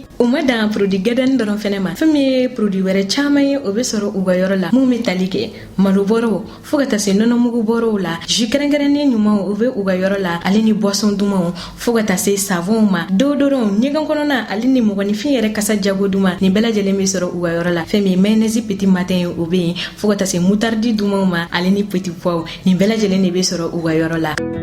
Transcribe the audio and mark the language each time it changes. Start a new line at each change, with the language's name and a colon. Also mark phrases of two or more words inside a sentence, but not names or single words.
Bambara: U ma dan produit gɛdɛni dɔrɔn fɛnɛ ma, fɛn min ye produit wɛrɛ caman ye o bɛ sɔrɔ u ka yɔrɔ la mun bɛ tali kɛ malobɔrɔw fo ka taa se nɔnɔmugu bɔrɔw la, jus kɛrɛnkɛrɛnnen ɲumanw o bɛ u ka yɔrɔ la ale ni boisson dumanw fo ka taa se savonw ma, deodorant ɲɛgɛn kɔnɔna ale ni mɔgɔninfin yɛrɛ kasa jago duman nin bɛɛ lajɛlen bɛ sɔrɔ u ka yɔrɔ la. Fɛn min ye
French: mayonnaise petit matin
Bambara: o bɛ yen fo ka taa se moutarde dumanw ma ale ni
French: petit pois
Bambara: nin bɛɛ lajɛlen de bɛ sɔrɔ u ka yɔrɔ la.